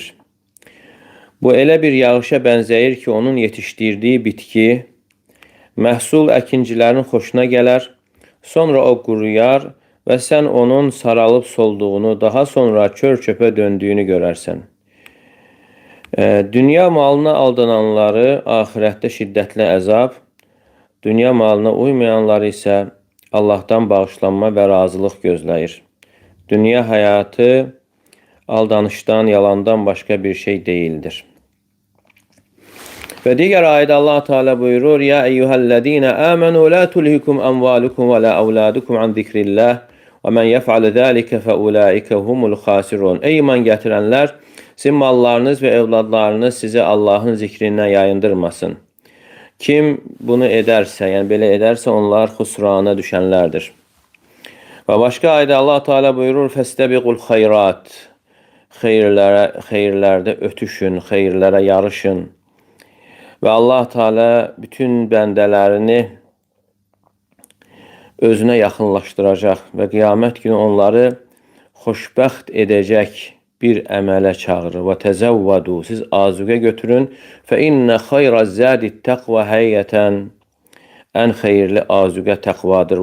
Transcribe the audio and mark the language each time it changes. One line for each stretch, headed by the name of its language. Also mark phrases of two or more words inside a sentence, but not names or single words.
Azerbaijani: Bu elə bir yağışa bənzəyir ki, onun yetişdirdiyi bitki, məhsul əkincilərin xoşuna gələr, sonra o quruyar və sən onun saralıb solduğunu, daha sonra çör-çöpə döndüyünü görərsən. Dünya malına aldananları ahirətdə şiddətli əzab, dünya malına uymayanları isə Allahdan bağışlanma və razılıq gözləyir.
Turkish: Dünya hayatı aldanıştan, yalandan başka bir şey değildir. Ve diğer ayette Allah Teala buyurur:
Arabic: يا أيها الذين آمنوا لا تلهكم أموالكم ولا أولادكم عن ذكر الله ومن يفعل ذلك فأولئك هم الخاسرون.
Turkish: Ey iman getirenler, sizin mallarınız ve evladlarınız sizi Allah'ın zikrinden yayındırmasın. Kim bunu ederse, yani böyle ederse onlar husrana düşenlerdir. Ve başka ayette Allah Teala buyurur:
Arabic: فاستبقوا الخيرات.
Azerbaijani: Xeyirlerde ötüşün, xeyirlərə yarışın. Ve Allah Teala bütün bəndələrini özünə yaxınlaşdıracaq və qiyamət günü onları xoşbəxt edəcək bir əmələ çağırır.
Arabic: وتزودوا,
Azerbaijani: siz azuqə götürün.
Arabic: فإن خير الزاد التقوى
Azerbaijani: həqiqətən ən xeyirli azuqə təqvadır.